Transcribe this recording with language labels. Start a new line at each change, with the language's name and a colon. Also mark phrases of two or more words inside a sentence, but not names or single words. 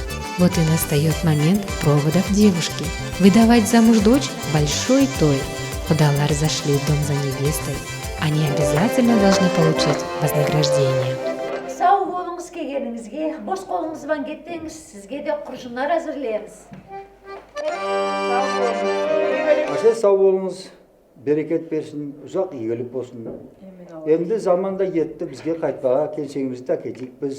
Russian: Вот и настает момент проводов девушки. Выдавать замуж дочь – большой той. Кудалар зашли в дом за невестой. Они обязательно должны получить вознаграждение.
Kazakh: Сау болыңыз келгеніңізге, бос қолыңызбен кеттіңіз, сізге де құржындар әзірлейміз. Аше сау болыңыз, берекет берсін, ұзақ игілік болсын. Енді заманда етті бізге қайтпаға келсеңізді әкетейік біз.